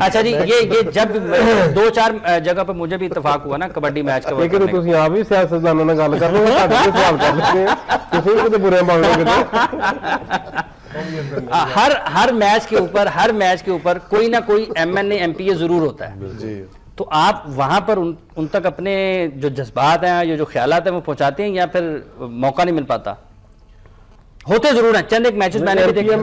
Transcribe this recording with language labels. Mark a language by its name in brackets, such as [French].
[Hindi] अच्छा जी, ये जब 2-4 जगह पे मुझे भी इत्तेफाक हुआ ना कबड्डी मैच का, [Punjabi] लेकिन ਤੁਸੀਂ ਆਪ ਹੀ ਸਿਆਸਤਦਾਨਾਂ ਨਾਲ ਗੱਲ ਕਰ ਲਓ, ਤੁਹਾਡੇ ਤੇ ਸਵਾਲ ਕਰ ਲੈਂਦੇ ਆ, ਤੁਸੀਂ ਕਿਤੇ ਬੁਰੇ ਬਣ ਲਓਗੇ। [Hindi] हर मैच के ऊपर कोई ना कोई MNA MPA जरूर होता है जी, तो आप वहां पर उन तक अपने जो जज्बात हैं, जो ख्यालात हैं वो पहुंचाते हैं या फिर मौका नहीं मिल पाता? होते जरूर हैं, चंद एक मैचेस मैंने भी देखे।